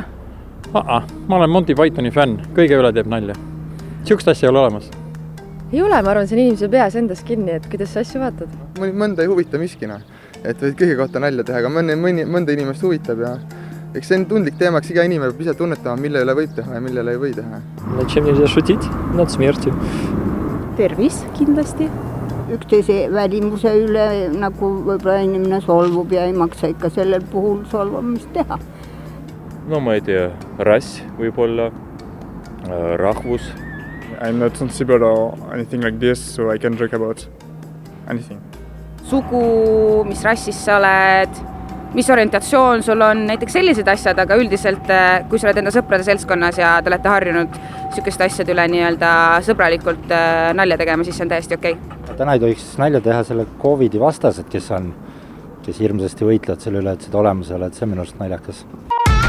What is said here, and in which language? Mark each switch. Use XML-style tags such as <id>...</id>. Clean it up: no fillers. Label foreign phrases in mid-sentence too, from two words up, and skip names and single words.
<et>Ma olen Monty Pythoni fänn, kõige üle teeb nalja. Siukest asja ei ole olemas. Ei ole, ma arvan, see on inimese peas endas kinni, et kuidas sa asju vaatad. Mõnda ei huvita miskina, et võid kõige kohta nalja teha, aga mõnda inimest huvitab ja eks see on tundlik teemaks, iga inimene peab ise tunnetama, mille üle võib teha ja mille üle ei või teha.</et> <ru>Над чем нельзя шутить? Над смертью.</ru> <et>Tervis kindlasti. Üksteise välimuse üle nagu võib-olla inimene solvub ja ei maksa ikka sellel puhul solvamist teha. No ma ei tea, rass võib-olla, rahvus.</et> <en>I'm not sensible or anything like this, so I can joke about anything.</en> <et>Sugu, mis rassist sa oled, mis orientatsioon sul on, näiteks sellised asjad, aga üldiselt, kui sa oled enda sõprade seltskonnas ja te olete harjunud sükeste asjad üle nii-öelda sõbralikult nalja tegema, siis see on täiesti okei. Täna ei tohiks nalja teha selle COVID-i vastased, kes hirmsasti võitlevad selle üle, et seda olemas ei ole, et see on minu arust naljakas.</et>